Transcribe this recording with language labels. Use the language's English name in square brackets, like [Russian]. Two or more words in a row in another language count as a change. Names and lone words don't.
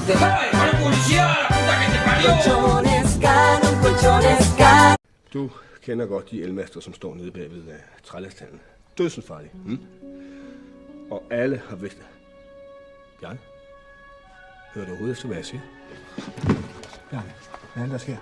[Spanish] ¡Ay, con el policía, la puta que te parió! [Danish] Du kender godt de elmaster, som står nede bagved trælastallen. Dødsensfarlige. Og alle har vidst det. Bjarne? Hører du overhovedet efter, hvad jeg siger? Bjarne, hvad er det, der sker?